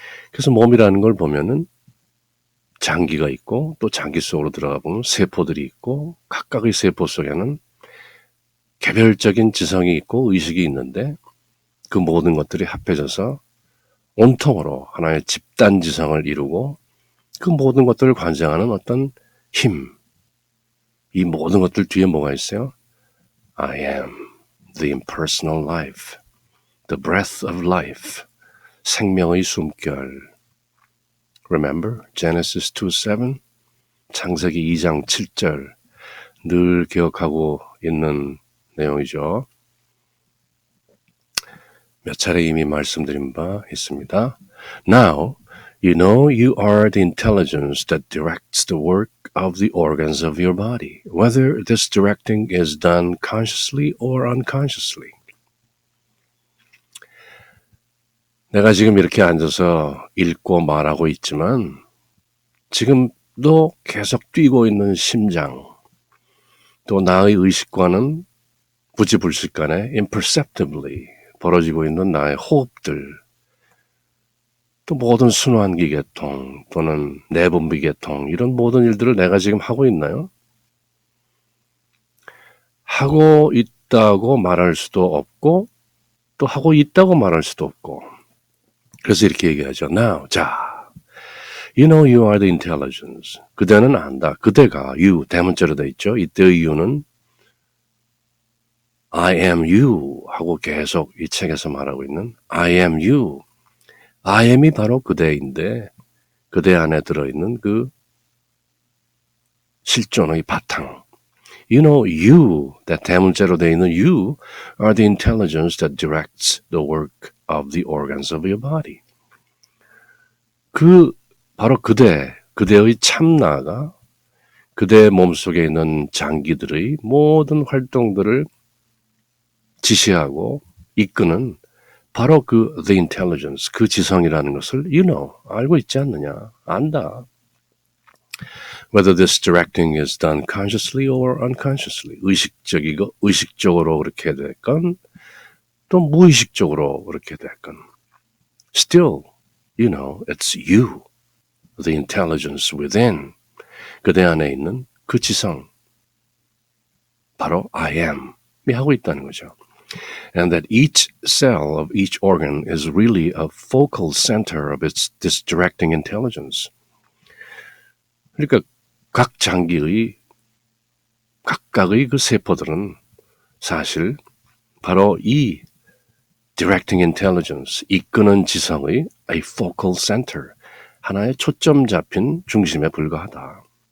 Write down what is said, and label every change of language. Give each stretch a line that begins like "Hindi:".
Korean: 그래서 몸이라는 걸 보면은 장기가 있고 또 장기 속으로 들어가 보면 세포들이 있고 각각의 세포 속에는 개별적인 지성이 있고 의식이 있는데 그 모든 것들이 합해져서 온통으로 하나의 집단 지성을 이루고 그 모든 것들을 관장하는 어떤 힘, 이 모든 것들 뒤에 뭐가 있어요?
English: I am the impersonal life, the breath of life,
Korean: 생명의 숨결.
English: Remember Genesis 2:7,
Korean: 창세기 2장 7절 늘 기억하고 있는 내용이죠. 몇 차례 이미 말씀드린 바 있습니다.
English: Now, you know you are the intelligence that directs the work of the organs of your body, whether this directing is done consciously or unconsciously.
Korean: 내가 지금 이렇게 앉아서 읽고 말하고 있지만 지금도 계속 뛰고 있는 심장, 또 나의 의식과는 부지불식간에 imperceptibly 벌어지고 있는 나의 호흡들, 또 모든 순환기 계통 또는 내분비 계통 이런 모든 일들을 내가 지금 하고 있나요? 하고 있다고 말할 수도 없고 또 하고 있다고 말할 수도 없고 그래서 이렇게 얘기하죠.
English: Now, 자, you know you are the intelligence.
Korean: 그대는 안다. 그대가 you 대문자로 돼 있죠. 이때의 you는
English: I am you
Korean: 하고 계속 이 책에서 말하고 있는 I am you. I am이 바로 그대인데 그대 안에 들어있는 그 실존의 바탕.
English: You know you, that
Korean: 대문자로 되어 있는
English: you are the intelligence that directs the work of the organs of your body.
Korean: 바로 그대의 참나가 그대 몸속에 있는 장기들의 모든 활동들을 지시하고 이끄는 바로
English: the intelligence,
Korean: 그 지성이라는 것을 you know, 알고 있지 않느냐, 안다.
English: Whether this directing is done consciously or unconsciously,
Korean: 의식적으로 그렇게 됐건, 또 무의식적으로 그렇게 됐건,
English: still, you know, it's you, the intelligence within,
Korean: 그대 안에 있는 그 지성, 바로 I am이 하고 있다는 거죠.
English: And that each cell of each organ is really a focal center of this directing intelligence.
Korean: 그러니까 각 장기의 각각의 그 세포들은 사실 바로 이 directing intelligence, 이끄는 지성의
English: a focal center,
Korean: 하나의 초점 잡힌 중심에 불과하다.